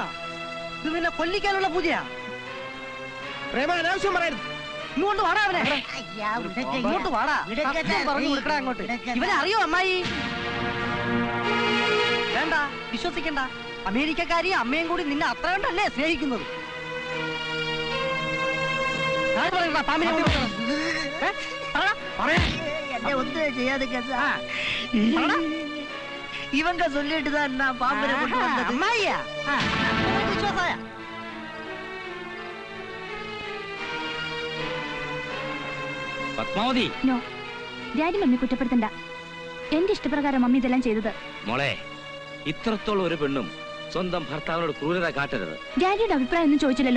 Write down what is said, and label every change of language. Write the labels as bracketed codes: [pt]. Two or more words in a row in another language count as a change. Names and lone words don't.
[ml] ഇത് നിന്നെ കൊല്ലിക്കാനുള്ള പൂജയാ. അനാവശ്യം പറയരുത്. ഇങ്ങോട്ട് വാടാ അവനെ. ഇങ്ങോട്ട് വാടാ. പറഞ്ഞു കൊടുക്കടാ അങ്ങോട്ട്. ഇവനെ അറിയോ അമ്മായി? വേണ്ട, വിശ്വസിക്കണ്ട. അമേരിക്കക്കാരി അമ്മയും കൂടി നിന്നെ അത്ര കണ്ടല്ലേ സ്നേഹിക്കുന്നത്. [ta] இவங்க சொல்லிட்டுதான் நான் பாம்பரை கொண்டு வந்தது. அம்மாயா விசுவாசாயா? [ml] പത്മാവതി, നോ, ഡാഡി മമ്മി കുറ്റപ്പെടുത്തണ്ട. എന്റെ ഇഷ്ടപ്രകാരം മമ്മി ഇതെല്ലാം ചെയ്തത്. മോളെ, ഇത്രത്തോളം ഒരു പെണ്ണും സ്വന്തം ഭർത്താവിനോട് ക്രൂരത കാട്ടരുത്. ഡാഡിയുടെ അഭിപ്രായം ഒന്നും ചോദിച്ചില്ലല്ലോ.